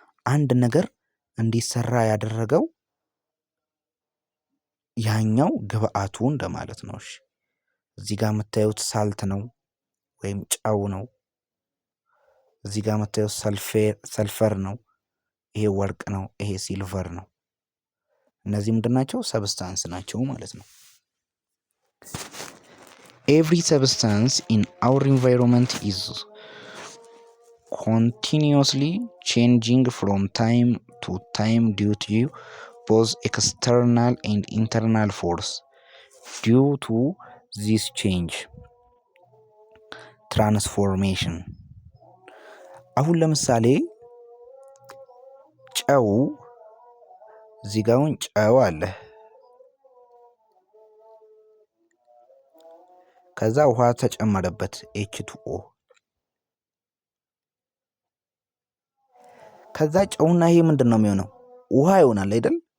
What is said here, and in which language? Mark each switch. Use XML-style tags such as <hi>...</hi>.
<am>አንድ ነገር እንዲሰራ ያደረገው ያኛው ግብአቱ እንደማለት ነው። እሺ እዚህ ጋር የምታዩት ሳልት ነው ወይም ጨው ነው። እዚህ ጋር የምታዩት ሰልፈር ነው። ይሄ ወርቅ ነው። ይሄ ሲልቨር ነው። እነዚህ ምንድን ናቸው? ሰብስታንስ ናቸው ማለት ነው።</am> <en>ኤቭሪ ሰብስታንስ ኢን አወር ኢንቫይሮንመንት ኢዝ continuously changing from time to time due to both external and internal force. Due to this change transformation</en> <am>አሁን ለምሳሌ ጨው እዚህ ጋር አሁን ጨው አለ። ከዛ ውሃ ተጨመረበት ኤች2ኦ። ከዛ ጨውና ይሄ ምንድን ነው የሚሆነው? ውሃ ይሆናል አይደል?</am>